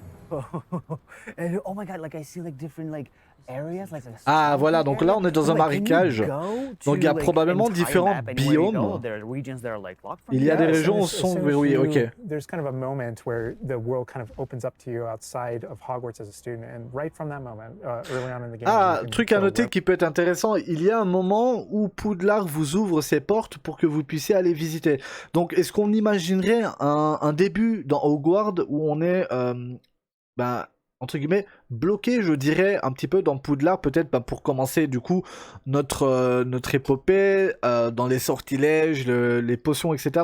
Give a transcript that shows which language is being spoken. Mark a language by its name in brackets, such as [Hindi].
[English] Oh my god, like I see like different like areas, like [French] ah voilà, donc là on est dans un marécage, donc il y a probablement différents biomes. Il y a des régions où sont verrouillées, ok. [English] There's kind of a moment where the world kind of opens up to you outside of Hogwarts as a student, and right from that moment, early on in the game. [French] Ah, truc à noter qui peut être intéressant, il y a un moment où Poudlard vous ouvre ses portes pour que vous puissiez aller visiter. Donc est-ce qu'on imaginerait un début dans Hogwart où on est entre guillemets, bloqué, je dirais, un petit peu dans Poudlard, peut-être pour commencer, du coup, notre épopée, dans les sortilèges, les potions, etc.